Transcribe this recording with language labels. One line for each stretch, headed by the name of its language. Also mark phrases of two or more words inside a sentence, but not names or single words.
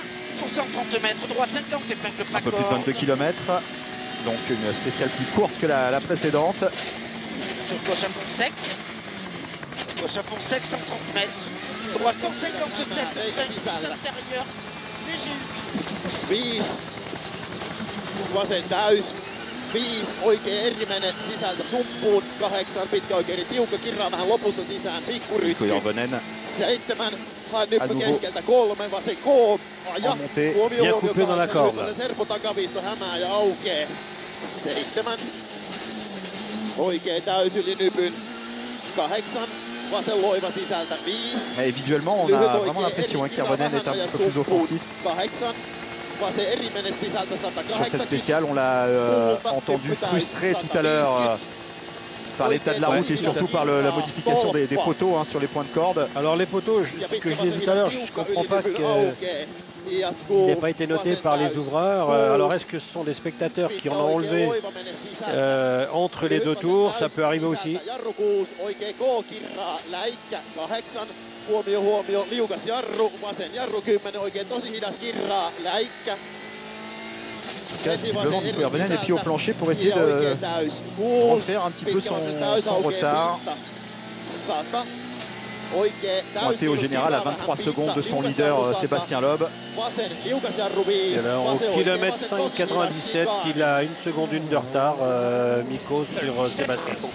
French: Pour 130 mètres, droite 50 épingle pas Un peu plus de corde. 22 km. Donc une spéciale plus courte que la précédente. Sur gauche à fond sec. Gauche à fond sec, 130 mètres. Droite 157, intérieur. Léger. 5
Finnish: vasen täys, 5 oikea erimmäinen sisältä suppuun, 8 pitkä oikein tiukka kirraa vähän lopussa sisään, pikkurytti, Hirvonen 7
French: À
Finnish: nyppy
French: nouveau.
Finnish: keskeltä, 3 vasen K, aja,
French: En montée. Bien coupé dans la corde.
Finnish: Serpo takaviisto hämää ja aukee, 7 oikea täys yli nypyn, 8 vasen loiva sisältä, 5
French: Et visuellement, on a vraiment l'impression hein, qu'Hirvonen est un petit peu plus offensif.
Finnish: 8 vasen erimmäinen sisältä, 180.
French: Sur cette spéciale, on l'a entendu frustré tout à l'heure par l'état de la route et surtout par la modification des poteaux hein, sur les points de corde. Alors les poteaux, ce que je disais tout à l'heure, je ne comprends pas qu'il n'ait pas été noté par les ouvreurs. Alors est-ce que ce sont des spectateurs qui en ont enlevé entre les deux tours? Ça peut arriver aussi.
Finnish: Huomio, liukas jarru, vasen jarru 10, oikein tosi hidas kirraa, läikkä.
French: En tout cas, visiblement, Nico Hirvonen est pied au plancher pour essayer de refaire un petit peu son retard. Pointé au général à 23 secondes de son leader Sébastien Loeb. Et alors, au kilomètre 5,97, il a 1 seconde 1 de retard, Mikko, sur Sébastien.